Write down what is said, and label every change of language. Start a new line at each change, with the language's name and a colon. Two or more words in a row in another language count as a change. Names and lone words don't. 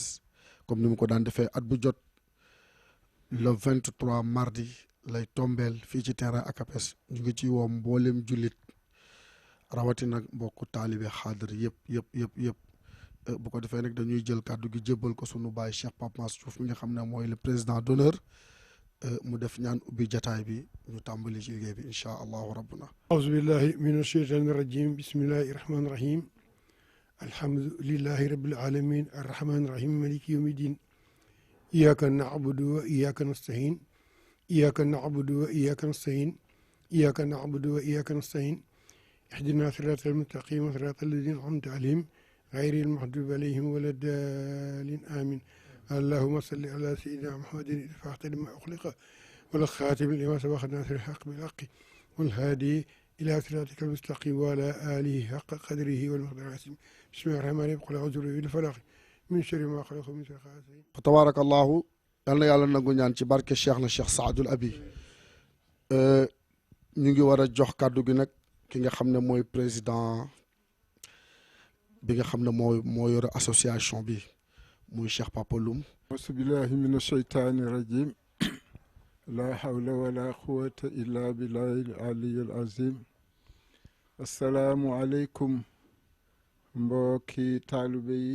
Wolof: comme ni mu ko daan defee at bu jot
French: le 23 mardi
Wolof: lay tombeel fii ci terrain ACAPES ñu ngi ci woo mboolem jullit rawatina mbokku taalibe xaadir yëpp bu ko defee nag dañuy jël kàddu gi jébbal ko sunu baay Cheikh Pape Mass Diouf mi nga xam ne mooy
French: le président d'honneur
Wolof: mu def ñaan ubbi jataay bi ñu tàmbali ci liggéey bi
Arabic: إن شاء الله ربنا أعوذ بالله من الشيطان الرجيم بسم الله الرحمن الرحيم الحمد لله رب العالمين الرحمن الرحيم مالك يوم الدين إياك نعبد وإياك nasta'in إياك نعبد وإياك نستعين إياك نعبد وإياك نستعين اهدنا صراط المستقيم صراط الذين أنعمت عليهم غير المغضوب عليهم ولا الضالين آمين اللهم صل على سيدنا محمد الفاتح لما أخلق والخاتم لما سبق ناصر الحق بالحق والهادي إلى صراطك المستقيم وعلى آله حق قدره والمقدار العظيم بسم الله الرحمن الرحيم قل أعوذ برب الفلق من شر ما خلق ومن شر غاسق فتبارك الله
Wolof: yal na yàlla nangu ñaan ci barke cheikh na cheikh saadul abi ñu ngi war a jox kàddu gi nag ki nga xam ne mooy président bi nga xam ne moo yore association bi muy Cheikh Papa Loum
Arabic: أعوذ بالله من الشيطان الرجيم لا حول ولا قوة إلا بالله العلي العظيم السلام عليكم mbokki taalibe